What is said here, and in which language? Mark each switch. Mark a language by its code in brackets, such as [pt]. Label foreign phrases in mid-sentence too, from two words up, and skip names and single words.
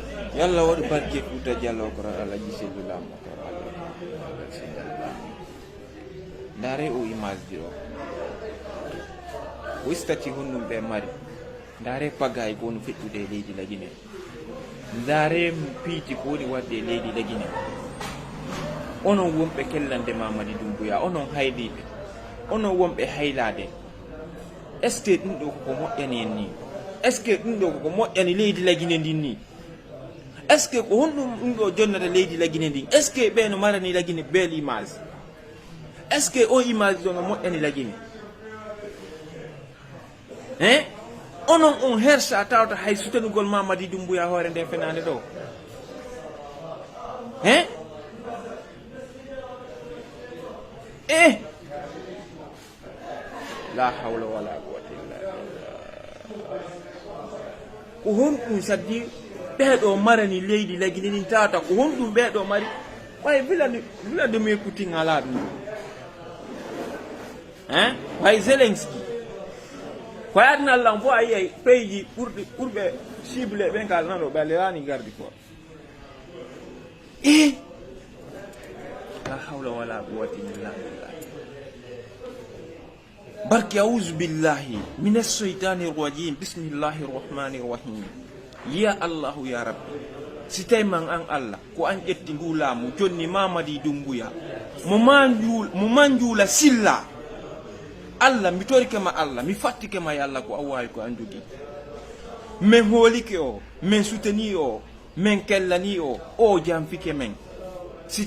[ff] yalla waɗi barke Fouta Diallo ko alaji Seydou Lam ko ndare o image ji o wistati honnum ɓe mari ndare pagay ko no feƴƴude e leydi Lagine ndare piiti ko woni wadde e leydi Lagine onon wonɓe kellande Mamady Doumbouya onon hayliɓe onon wonɓe haylade [fr] est ce que [ff] ɗum ɗo koko moƴƴani en ni [fr] est ce que [ff] ɗum ɗo koko moƴƴani leydi Lagine ndin ni [fr] est ce que [ff] ko honɗum ɗum ɗo jonnata leydi Lagine ndin [fr] est ce que [ff] ɓe no marani Lagine [fr] belle image est ce que [ff] o image ɗo no moƴƴani Lagine hein onon on hersa tawta hay sutanugol Mamady Doumbouya hoore nden fenande ɗo hein [ar] لا حول ولا قوة إلا بالله [ff] ko honɗum saddi ɓeeɗo marani leydi Lagine nin tawata ko honɗum ɓeeɗo mari way vilade mi écouting ala ɗum hein way Zelensky ko adna Allah fo a yiyay pays ji ɓurɓe cible ɓen kal nano ɓe alewani gardi ko [ar] لا حول ولا قوة إلا بالله [ff] barki [ar] أعوذ بالله من الشيطان الرجيم بسم الله الرحمن الرحيم يا الله يا ربي [ff] si tay man an Allah ko an ƴetti ngu laamu jonni Mamady Doumbouya mo manjula silla Allah mi torike ma Allah mi fattike ma yalla ko awawi ko an jogi men hoolike o men souteni o men kellani o jamfike men si